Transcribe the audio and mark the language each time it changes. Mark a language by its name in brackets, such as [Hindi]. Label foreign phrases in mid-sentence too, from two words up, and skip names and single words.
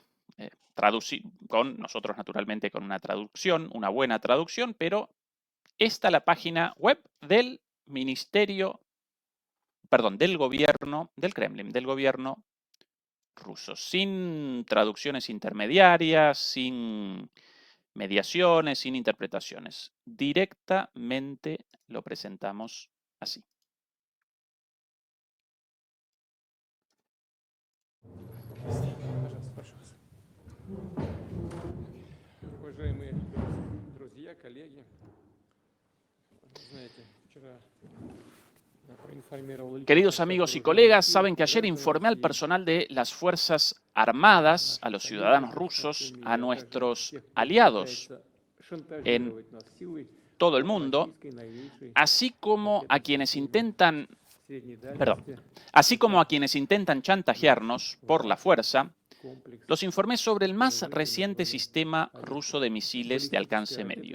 [Spanish] Nosotros naturalmente con una traducción, una buena traducción, pero esta es la página web del del gobierno, del Kremlin, del gobierno ruso, sin traducciones intermediarias, sin mediaciones, sin interpretaciones. Directamente lo presentamos así. [Russian] Уважаемые друзья, коллеги, знаете, вчера проинформировал [Spanish] Queridos amigos y colegas, saben que ayer informé al personal de las Fuerzas Armadas, a los ciudadanos rusos, a nuestros aliados en todo el mundo, así como a quienes intentan chantajearnos por la fuerza, los informé sobre el más reciente sistema ruso de misiles de alcance medio.